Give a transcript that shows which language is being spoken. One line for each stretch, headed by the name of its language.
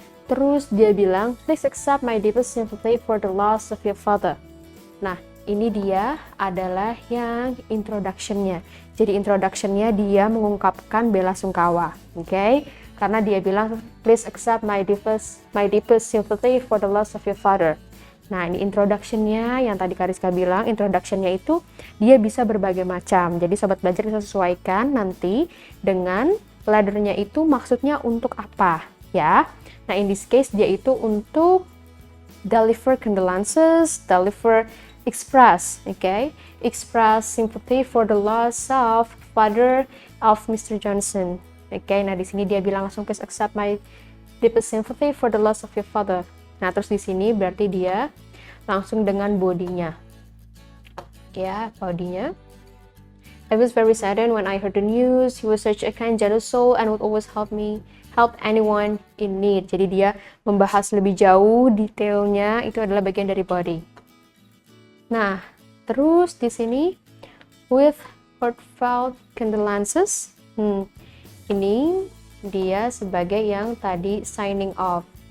Indonesian: Terus dia bilang,
English: please accept my deepest sympathy for the loss of your father.
Indonesian: Nah, ini dia adalah yang introduction-nya. Jadi introduction-nya dia mengungkapkan bela sungkawa, oke? Karena dia bilang,
English: please accept my deepest sympathy for the loss of your father.
Indonesian: Nah, ini introduction-nya yang tadi Kariska bilang, introduction-nya itu dia bisa berbagai macam. Jadi sobat belajar bisa sesuaikan nanti dengan letter-nya itu maksudnya untuk apa, ya?
English: Nah, in this case
Indonesian: dia itu untuk
English: deliver condolences, express, okay? Express sympathy for the loss of father of Mr. Johnson. Okay,
Indonesian: nah di sini dia bilang langsung
English: please accept my deepest sympathy for the loss of your father.
Indonesian: Nah, terus di sini berarti dia langsung dengan bodinya. Ya, bodinya.
English: I was very saddened when I heard the news. He was such a kind, generous soul and would always help anyone in need.
Indonesian: Jadi dia membahas lebih jauh detailnya, itu adalah bagian dari body. Nah, terus di sini
English: with heartfelt condolences.
Indonesian: Ini dia sebagai yang tadi signing off.